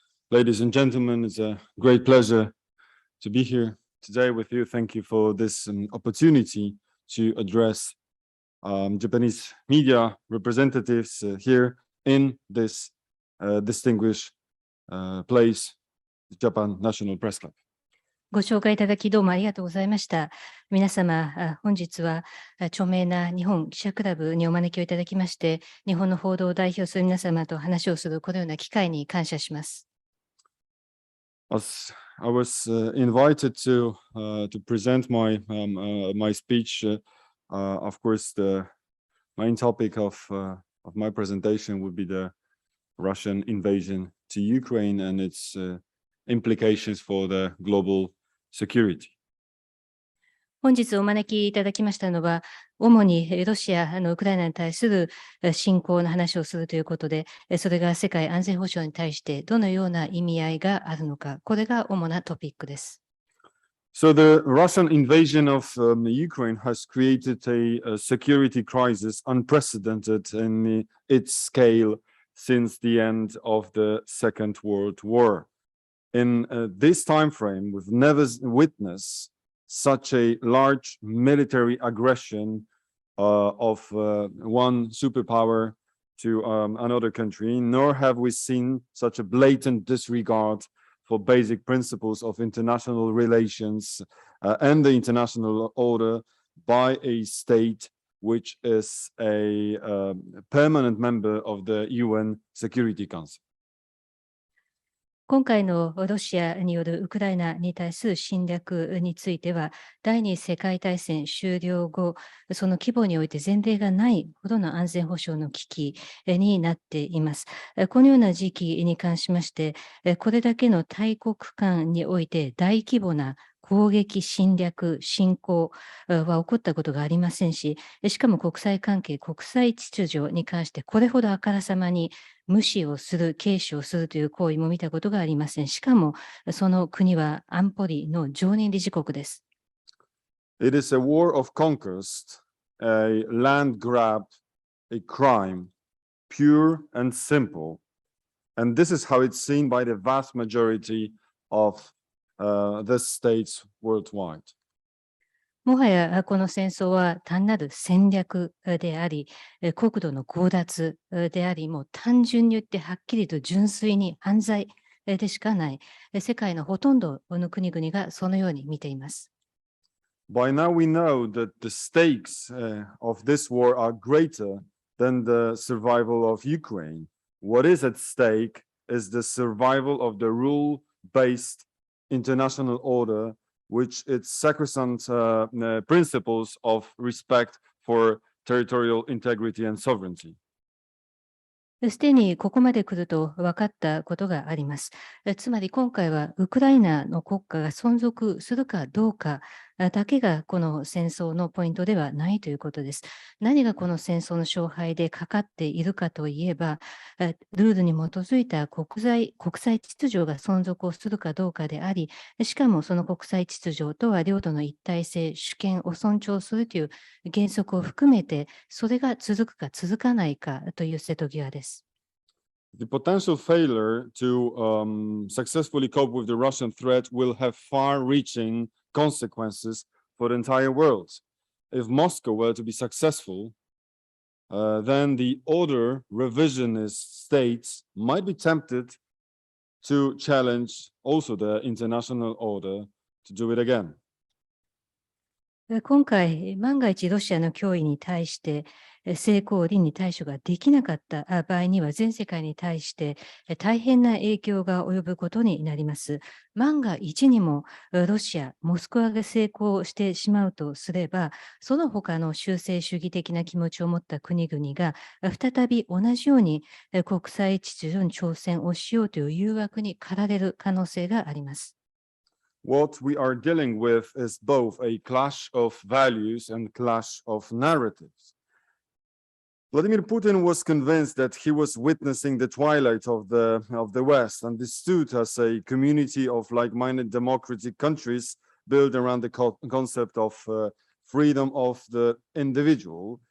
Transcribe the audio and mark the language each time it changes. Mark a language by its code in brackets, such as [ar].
[en] Ladies and gentlemen, it's a great pleasure to be here today with you. Thank you for this opportunity to address Japanese media representatives here in this distinguished place, the Japan National Press Club. [ja] ご紹介いただきどうもありがとうございました。皆様、本日は著名な日本記者クラブにお招きをいただきまして、日本の報道を代表する皆様と話をするこのような機会に感謝します。 [en] As I was invited to present my speech, of course, the main topic of my presentation would be the Russian invasion to Ukraine and its implications for the global security. [ja] 本日お招きいただきましたのは、主にロシアのウクライナに対する侵攻の話をするということで、それが世界安全保障に対してどのような意味合いがあるのか、これが主なトピックです。 [en] So the Russian invasion of Ukraine has created a security crisis unprecedented in its scale since the end of the Second World War. In this time frame, we've never witnessed such a large military aggression of one superpower to another country, nor have we seen such a blatant disregard for basic principles of international relations and the international order by a state which is a permanent member of the UN Security Council. [ja] 今回のロシアによるウクライナに対する侵略については、第二次世界大戦終了後、その規模において前例がないほどの安全保障の危機になっています。このような時期に関しまして、これだけの大国間において大規模な攻撃、侵略、侵攻は起こったことがありませんし、しかも国際関係、国際秩序に関してこれほどあからさまに無視をする、軽視をするという行為も見たことがありません。しかも、その国は安保理の常任理事国です。 [en] It is a war of conquest, a land grab, a crime, pure and simple. And this is how it's seen by the vast majority of the states worldwide. [ja] もはやこの戦争は単なる戦略であり、国土の強奪であり、もう単純に言ってはっきりと純粋に犯罪でしかない。世界のほとんどの国々がそのように見ています。 [en] By now we know that the stakes of this war are greater than the survival of Ukraine. What is at stake is the survival of the rule-based international order, which its sacrosanct principles of respect for territorial integrity and sovereignty. [ja] すでにここまで来ると分かったことがあります。つまり今回はウクライナの国家が存続するかどうかだけがこの戦争のポイントではないということです。何がこの戦争の勝敗でかかっているかといえば、ルールに基づいた国際秩序が存続をするかどうかであり、しかもその国際秩序とは領土の一体性、主権を尊重するという原則を含めて、それが続くか続かないかという瀬戸際です。 [en] The potential failure to successfully cope with the Russian threat will have far-reaching consequences for the entire world. If Moscow were to be successful, then the order revisionist states might be tempted to challenge also the international order to do it again. [ja] 今回、万が一ロシアの脅威に対して成功裏に対処ができなかった場合には、全世界に対して大変な影響が及ぶことになります。万が一にもロシア、モスクワが成功してしまうとすれば、その他の修正主義的な気持ちを持った国々が再び同じように国際秩序に挑戦をしようという誘惑に駆られる可能性があります。 [en] What we are dealing with is both a clash of values and clash of narratives. Vladimir Putin was convinced that he was witnessing the twilight of the West, understood as a community of like-minded democratic countries built around the concept of freedom of the individual.